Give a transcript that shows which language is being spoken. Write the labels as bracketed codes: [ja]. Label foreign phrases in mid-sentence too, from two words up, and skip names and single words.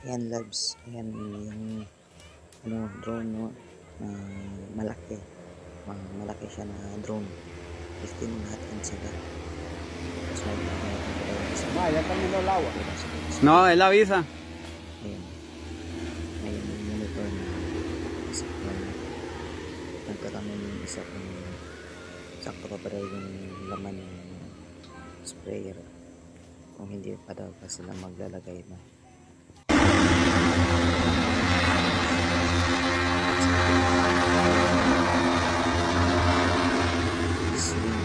[tl] loves. Ayan yung drone, no, na malaki. Malaki siya na drone. 15 lahat yan sila. Tapos may [es] Vaya, también lo lava. No, él avisa. [tl] Ayan. Ayan yung monitor na isa ko. Nagkakaroon yung isa kung sakto pa pala yung laman ng sprayer. Kung hindi pa daw pa sila maglalagay na. Swing.